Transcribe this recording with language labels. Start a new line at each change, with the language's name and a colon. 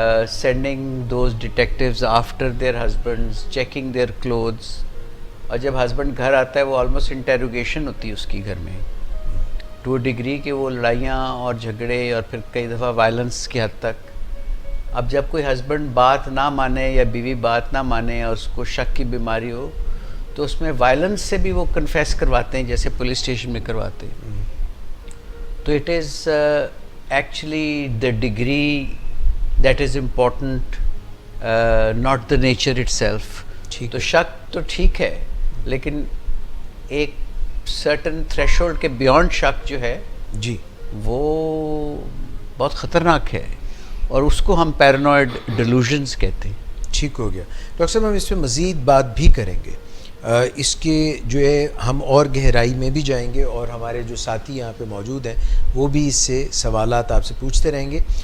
English: sending those detectives after their husbands, checking their clothes,
Hindi: और जब husband घर आता है वो ऑलमोस्ट इंटेरोगेशन होती है उसकी घर में,
English: to a degree
Hindi: कि वो लड़ाइयाँ और झगड़े और फिर कई दफ़ा वायलेंस की हद तक। अब जब कोई हस्बैंड बात ना माने या बीवी बात ना माने और उसको शक की बीमारी हो तो उसमें वायलेंस से भी वो कन्फेस करवाते हैं जैसे पुलिस स्टेशन में करवाते हैं।
English: तो it is actually the degree that is important, not the nature itself।
Hindi: तो शक तो ठीक है, लेकिन एक
English: certain threshold
Hindi: के beyond शक जो है जी वो बहुत ख़तरनाक है और उसको हम paranoid delusions कहते हैं। ठीक हो गया डॉक्टर साहब, हम इस पर मज़ीद बात भी करेंगे, इसके जो है हम और गहराई में भी जाएंगे और हमारे जो साथी यहाँ पे मौजूद हैं वो भी इससे सवालात आपसे पूछते रहेंगे।